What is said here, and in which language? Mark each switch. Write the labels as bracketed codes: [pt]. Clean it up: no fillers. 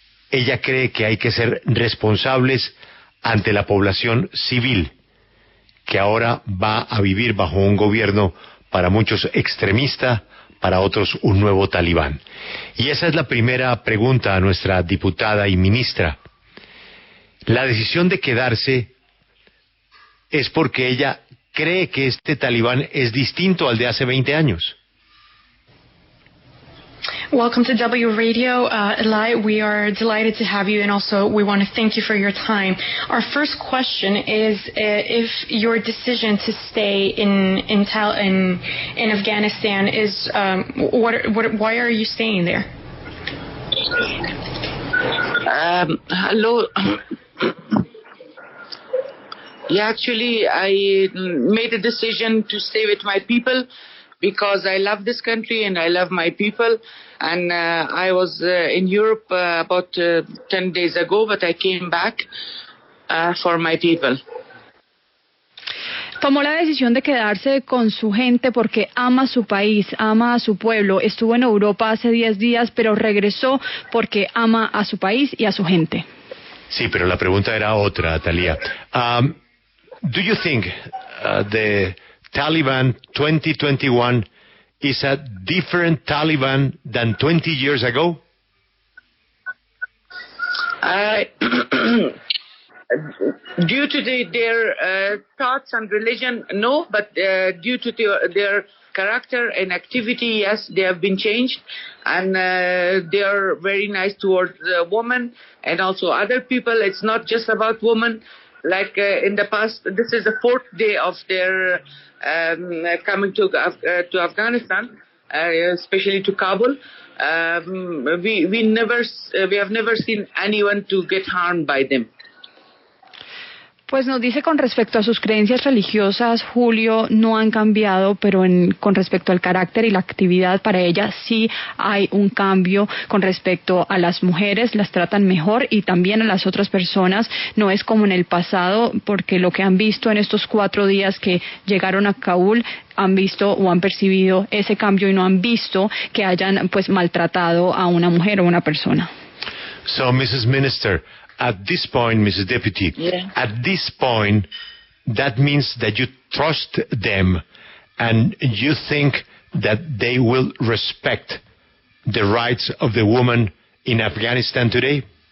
[es] Ella cree que hay que ser responsables ante la población civil, que ahora va a vivir bajo un gobierno para muchos extremista, para otros un nuevo talibán. Y esa es la primera pregunta a nuestra diputada y ministra. La decisión de quedarse es porque ella cree que este talibán es distinto al de hace 20 años. [en] Welcome to W Radio, Elay. We are delighted to have you, and also we want to thank you for your time. Our first question is if your decision to stay in Afghanistan is why are you staying there? Hello. Yeah, actually, I made a decision to stay with my people because I love this country and I love my people. And I was in Europe about 10 days ago, but I came back for my people. [es] Tomó la decisión de quedarse con su gente porque ama su país, ama a su pueblo. Estuvo en Europa hace 10 días, pero regresó porque ama a su país y a su gente. Sí, pero la pregunta era otra, Talia. [en] Do you think the Taliban 2021 is a different Taliban than 20 years ago? Due to their thoughts and religion, no, but due to their character and activity, yes, they have been changed, and they are very nice towards women and also other people. It's not just about women. Like in the past, this is the 4th day of their coming to Afghanistan, especially to Kabul. We have never seen anyone to get harmed by them. [es] Pues nos dice con respecto a sus creencias religiosas, Julio, no han cambiado, pero con respecto al carácter y la actividad, para ella sí hay un cambio con respecto a las mujeres, las tratan mejor y también a las otras personas. No es como en el pasado, porque lo que han visto en estos 4 días que llegaron a Kabul, han visto o han percibido ese cambio y no han visto que hayan pues maltratado a una mujer o una persona. [en] So, Mrs. Minister, at this point, Mrs. Deputy, at this point, that means that you trust them and you think that they will respect the rights of the woman in Afghanistan today?